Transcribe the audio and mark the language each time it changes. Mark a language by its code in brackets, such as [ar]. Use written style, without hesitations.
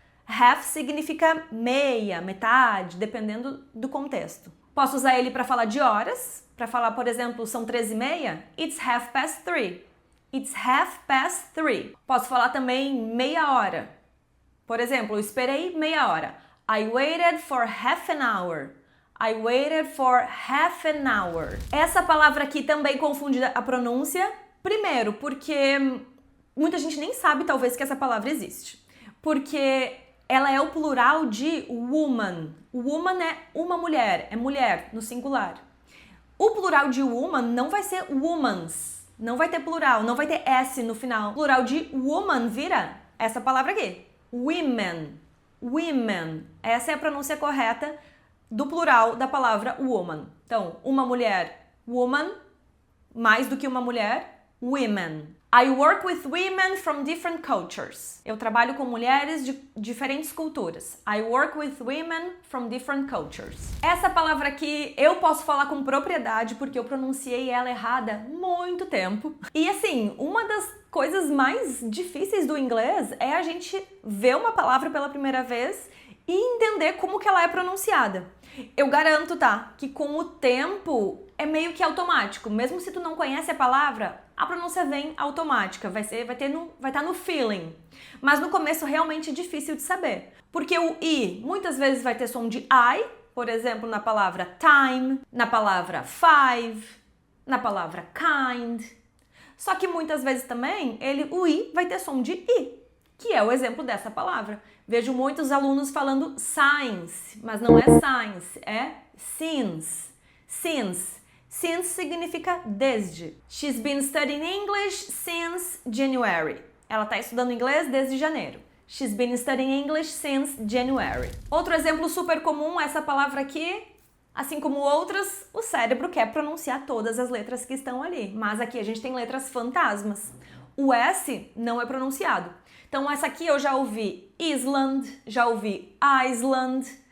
[pt] Half significa meia, metade, dependendo do contexto. Posso usar ele para falar de horas, para falar, por exemplo, são 3:30, [en] it's 3:30. It's 3:30. [pt] Posso falar também meia hora. Por exemplo, eu esperei meia hora. [en] I waited for half an hour. I waited for half an hour. [pt] Essa palavra aqui também confunde a pronúncia. Primeiro, porque muita gente nem sabe, talvez, que essa palavra existe. Porque ela é o plural de woman. Woman é uma mulher, é mulher no singular. O plural de woman não vai ser womans. Não vai ter plural, não vai ter S no final. O plural de woman vira essa palavra aqui. Women. Women. Essa é a pronúncia correta do plural da palavra woman. Então, uma mulher, woman. Mais do que uma mulher, women. [en] I work with women from different cultures. [pt] Eu trabalho com mulheres de diferentes culturas. [en] I work with women from different cultures. [pt] Essa palavra aqui eu posso falar com propriedade porque eu pronunciei ela errada há muito tempo. E assim, uma das coisas mais difíceis do inglês é a gente ver uma palavra pela primeira vez e entender como que ela é pronunciada. Eu garanto, tá, que com o tempo é meio que automático. Mesmo se tu não conhece a palavra, a pronúncia vem automática, vai estar no feeling. Mas no começo realmente é difícil de saber. Porque o I muitas vezes vai ter som de I, por exemplo, na palavra time, na palavra five, na palavra kind. Só que muitas vezes também o I vai ter som de I, que é o exemplo dessa palavra. Vejo muitos alunos falando science, mas não é science, é since. Since. Since significa desde. [en] She's been studying English since January. [pt] Ela está estudando inglês desde janeiro. [en] She's been studying English since January. [pt] Outro exemplo super comum, essa palavra aqui, assim como outras, o cérebro quer pronunciar todas as letras que estão ali. Mas aqui a gente tem letras fantasmas. O S não é pronunciado. Então essa aqui eu já ouvi Island, já ouvi Iceland.